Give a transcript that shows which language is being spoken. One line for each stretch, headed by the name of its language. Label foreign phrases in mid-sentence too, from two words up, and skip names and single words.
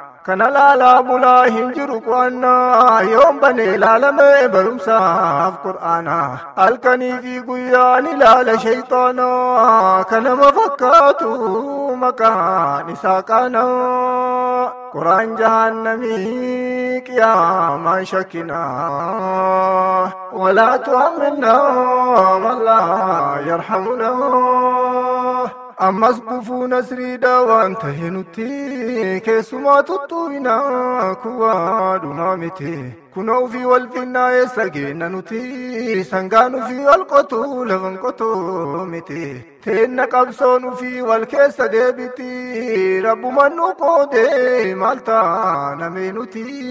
Oromo: Kana laalaa bulaa hin jiru qo'annaa. Yoon banee laalame barumsaaf Qur'aana. Halkanii fi guyyaan ilaala shayxaana. Kanama fakkaatu maqaan isaa qaana. Quraan jahannamii qiyaamaan shakkina.
Arabic: ولا تحملنا ما لا يرحمنا.
Oromo: Ammas gufuu nasriidha waan tahe nutti. Keessumaa tuttu'ina kuwaa dhumaa miti. Kunoo ofii wal finnaa eessa geenna nuti. Sangaan ofii wal qotu lafan qotu miti. Teenna qabsoon ofii wal keessa deebiti. Rabbumaan nu qoode maal taaname nuti.